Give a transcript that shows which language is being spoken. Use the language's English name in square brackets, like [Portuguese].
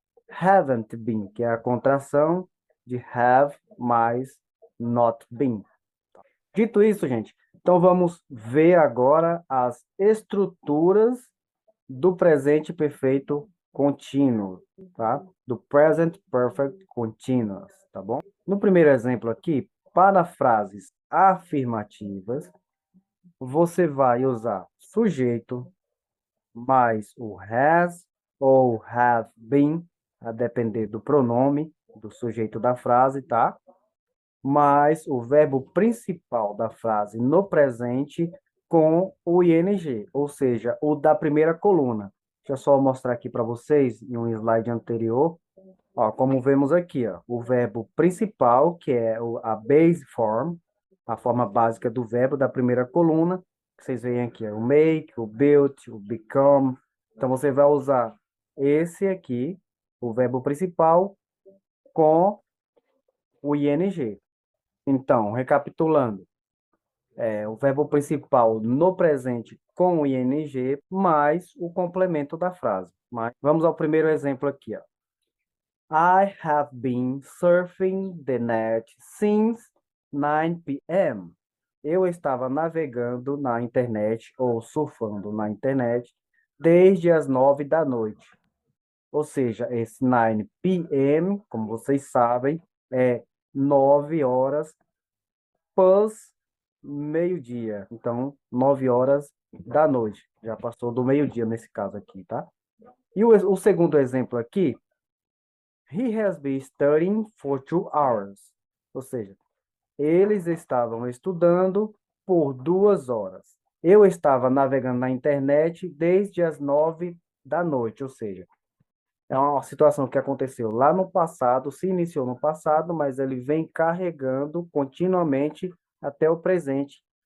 [English] Haven't been, [Portuguese] que é a contração de have mais not been. Dito isso, gente, então vamos ver agora as estruturas do presente perfeito contínuo, tá? Do present perfect continuous, tá bom? No primeiro exemplo aqui, para frases afirmativas, você vai usar sujeito mais o has ou have been, a depender do pronome do sujeito da frase, tá? Mais o verbo principal da frase no presente com o ing, ou seja, o da primeira coluna. Deixa eu só mostrar aqui para vocês em um slide anterior. Ó, como vemos aqui, ó, o verbo principal, que é a base form, a forma básica do verbo da primeira coluna. Vocês veem aqui, ó, o make, o build, o become. Então, você vai usar esse aqui, o verbo principal, com o ing. Então, recapitulando, o verbo principal no presente com o ing, mais o complemento da frase. Mas vamos ao primeiro exemplo aqui, ó. [English] I have been surfing the net since 9 p.m. [Portuguese] Eu estava navegando na internet ou surfando na internet desde as 9 da noite. Ou seja, esse 9 p.m., como vocês sabem, é 9 horas pós meio-dia. Então, 9 horas da noite. Já passou do meio-dia nesse caso aqui, tá? E o segundo exemplo aqui, [English] he has been studying for 2 hours. [Portuguese] Ou seja, eles estavam estudando por 2 horas. Eu estava navegando na internet desde as 9 da noite, ou seja, é uma situação que aconteceu lá no passado, se iniciou no passado, mas ele vem carregando continuamente até o presente.